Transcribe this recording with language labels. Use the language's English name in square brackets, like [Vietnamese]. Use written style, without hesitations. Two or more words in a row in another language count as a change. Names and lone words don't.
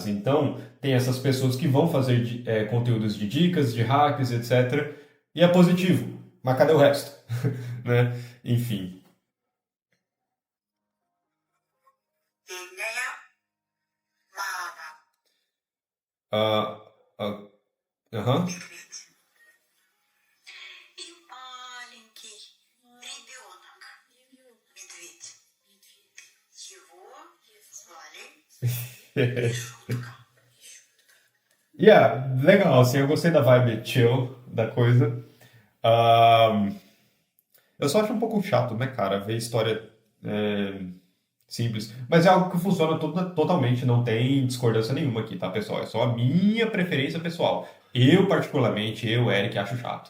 [Portuguese] Então, tem essas pessoas que vão fazer conteúdos de dicas, de hacks, etc. E é positivo. Mas cadê o resto? Né? Enfim. Aham. [Russian] И маленький ребенок, медведь. Его звали [Portuguese] Yeah, legal, assim, eu gostei da [English] vibe chill [Portuguese] da coisa. Eu só acho um pouco chato, né, cara, ver história simples. Mas é algo que funciona totalmente, não tem discordância nenhuma aqui, tá, pessoal? É só a minha preferência pessoal. Eu, particularmente, Eric, acho chato.